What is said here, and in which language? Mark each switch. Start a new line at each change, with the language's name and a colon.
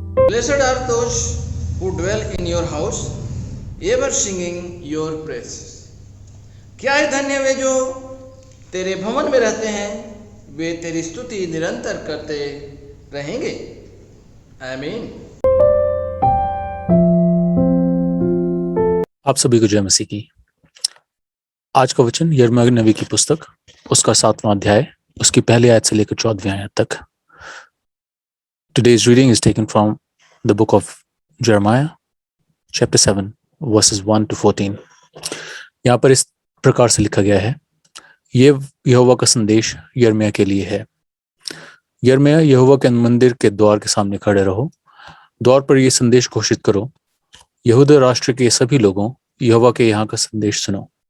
English: Blessed are those who dwell in your house, ever singing your praises.
Hindi: क्या है धन्य वे जो तेरे भवन में रहते हैं, वे तेरी स्तुति निरंतर करते रहेंगे। आमीन। आप सभी को जय मसीह की। आज का वचन यिर्मयाह नबी की पुस्तक उसका 7वां अध्याय उसकी पहली आयत से लेकर 14वीं आयत तक।
English: Today's reading is taken from the book of Jeremiah chapter 7 verses 1 to 14।
Hindi: यहाँ पर इस प्रकार से लिखा गया है, ये यहोवा का संदेश यिर्मयाह के लिए है। यिर्मयाह, यहोवा के मंदिर के द्वार के सामने खड़े रहो, द्वार पर यह संदेश घोषित करो, यहूदा राष्ट्र के सभी लोगों, यहोवा के यहाँ का संदेश सुनो।